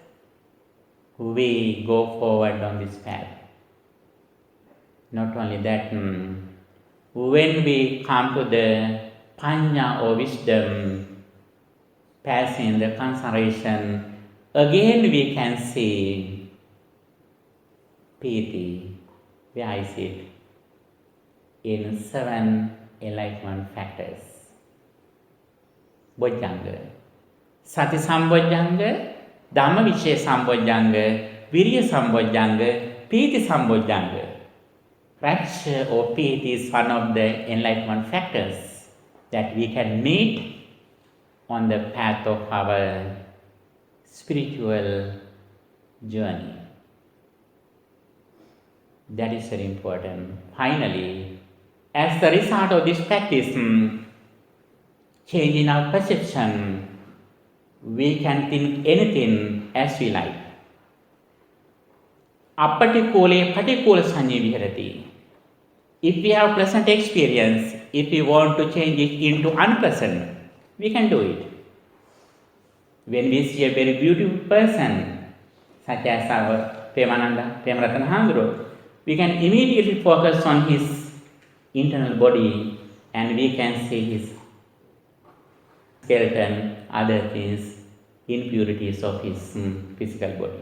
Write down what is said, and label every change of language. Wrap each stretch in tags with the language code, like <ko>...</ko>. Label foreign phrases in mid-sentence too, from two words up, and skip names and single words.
<en>We go forward on this path. Not only that, when we come to the panya or wisdom, passing the concentration, again we can see piti. Where is it? In 7 enlightenment factors. Bojjhanga.</en> <pi>Sati sambojjhanga, Dhamma vicaya sambojjhanga, virya sambojjhanga, piti sambojjhanga.</pi> <en>Rapture or piti is one of the enlightenment factors that we can meet on the path of our spiritual journey. That is very important. Finally, as the result of this practice, change in our perception, we can think anything as we like.</en> <pi>Appatikole patikula sanye viharati.</pi> <en>If we have pleasant experience, if we want to change it into unpleasant, we can do it. When we see a very beautiful person, such as our Premananda Hangro, we can immediately focus on his internal body and we can see his skeleton, other things, impurities of his physical body.</en>